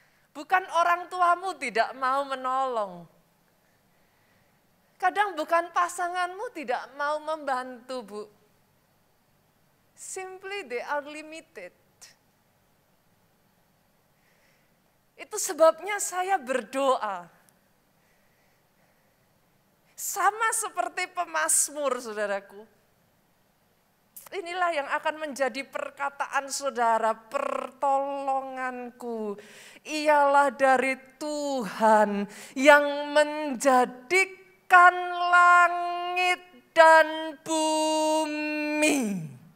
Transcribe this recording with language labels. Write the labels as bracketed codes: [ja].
[id] Bukan orang tuamu tidak mau menolong. Kadang bukan pasanganmu tidak mau membantu, Bu. [en] Simply they are limited. [id] Itu sebabnya saya berdoa. Sama seperti pemazmur, saudaraku. Inilah yang akan menjadi perkataan saudara, pertolonganku ialah dari Tuhan yang menjadikan langit dan bumi.